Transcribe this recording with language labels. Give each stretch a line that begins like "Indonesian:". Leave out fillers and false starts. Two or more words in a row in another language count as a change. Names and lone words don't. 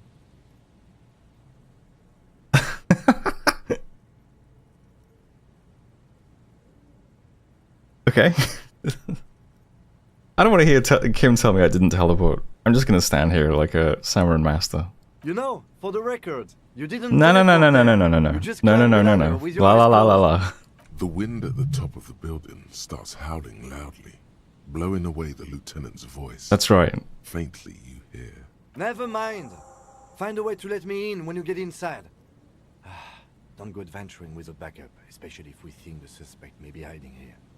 English: Okay. I don't want to hear Kim tell me I didn't teleport. I'm just gonna stand here like a Samaran master. You know, for the record, you didn't... No. No. La la la la la. The wind at the top of the building starts howling loudly, blowing away the lieutenant's voice. That's right. Faintly you hear. Never mind. Find a way to let me in when you get inside. Don't go adventuring with a backup, especially if we think the suspect may be hiding here.